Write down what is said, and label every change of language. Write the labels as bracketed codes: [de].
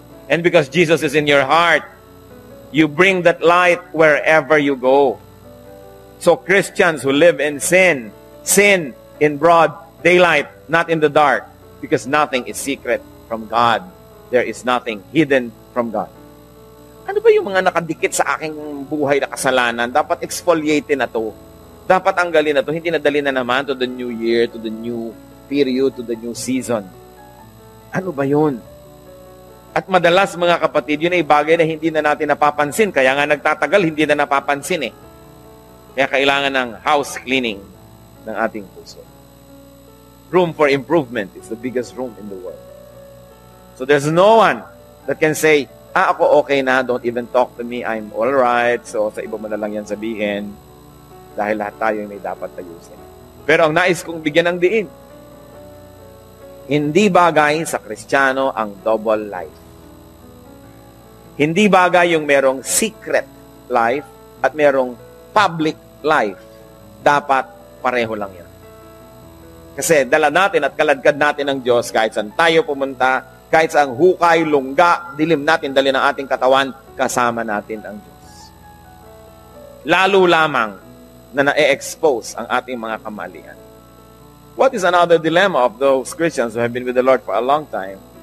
[en] And because Jesus is in your heart, you bring that light wherever you go. So Christians who live in sin in broad daylight, not in the dark, because nothing is secret from God. There is nothing hidden from God. [tl] Ano ba yung mga nakadikit sa aking buhay na kasalanan? Dapat exfoliate na to. Dapat tanggalin na to. Hindi nadali na naman [en] to the new year, to the new period, to the new season. [tl] Ano ba yun? At madalas, mga kapatid, yun ay bagay na hindi na natin napapansin. Kaya nga nagtatagal, hindi na napapansin eh. Kaya kailangan ng house cleaning ng ating puso. [en] Room for improvement is the biggest room in the world. So there's no one that can say, [tl] ako okay na, [en] don't even talk to me, I'm all right. [tl] So sa iba mo na lang yan sabihin, dahil lahat tayo may dapat ayusin. Pero ang nais kong bigyan ng diin, hindi bagay sa Kristiyano ang double life. Hindi bagay yung merong secret life at merong public life. Dapat pareho lang yan. Kasi dala natin at kaladkad natin ng Diyos kahit saan tayo pumunta, kahit sa ang hukay, lungga, dilim natin, dali ng ating katawan, kasama natin ang Diyos. Lalo lamang na na-expose ang ating mga kamalian. [en] What is another dilemma of those Christians who have been with the Lord for a long time?